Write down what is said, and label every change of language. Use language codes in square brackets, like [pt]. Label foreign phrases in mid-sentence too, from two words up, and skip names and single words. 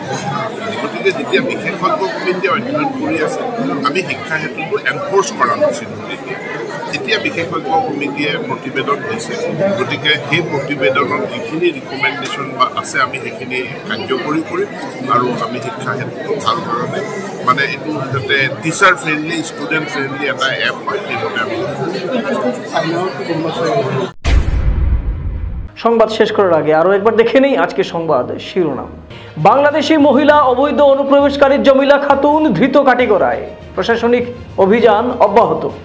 [as] গতিকে যেতিয়া বিশেষজ্ঞ কমিটিয়ে অধ্যয়ন কৰি আছে আমি শিক্ষা হেতুটো এনফৰ্চ কৰা উচিত। যেতিয়া বিশেষজ্ঞ কমিটিয়ে প্ৰতিবেদন দিছে গতিকে সেই প্ৰতিবেদনত যিখিনি ৰিকমেণ্ডেশ্যন বা আছে আমি সেইখিনি কাৰ্যকৰী কৰিম আৰু আমি শিক্ষা হেতুটো ভাল ধৰণে মানে এইটো যাতে [en] teacher friendly student friendly [as] এটা এপ হয় সেইভাবে আমি [bn] সংবাদ শেষ করার আগে আরো একবার দেখে নেই আজকে সংবাদ শিরোনাম। বাংলাদেশি মহিলা অবৈধ অনুপ্রবেশকারী জমিলা খাতুন ধৃত কাটিগড়ায়, প্রশাসনিক অভিযান অব্যাহত।